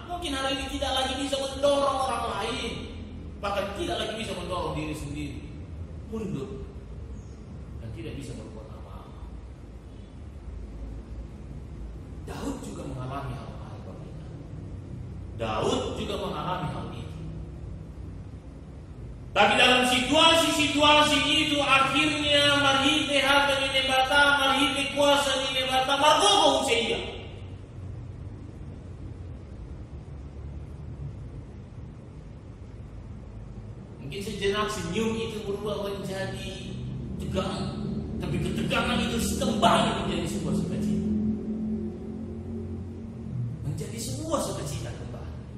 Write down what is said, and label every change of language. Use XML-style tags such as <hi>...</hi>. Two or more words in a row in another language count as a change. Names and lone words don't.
<id>Mungkin hari ini tidak lagi bisa mendorong orang lain, bahkan tidak lagi bisa mendorong diri sendiri, mundur dan tidak bisa berbuat apa-apa. Daud juga mengalami hal-hal berbeda. Daud juga mengalami hal itu. Tapi dalam situasi-situasi itu akhirnya</id> <bts>marhite harta ninebata, marhite kuasa ninebata, margogo usia.</bts> <id>Mungkin sejenak senyum itu berubah menjadi tegang, tapi ketegangan itu kembali menjadi sebuah sukacita. Menjadi sebuah sukacita kembali.</id>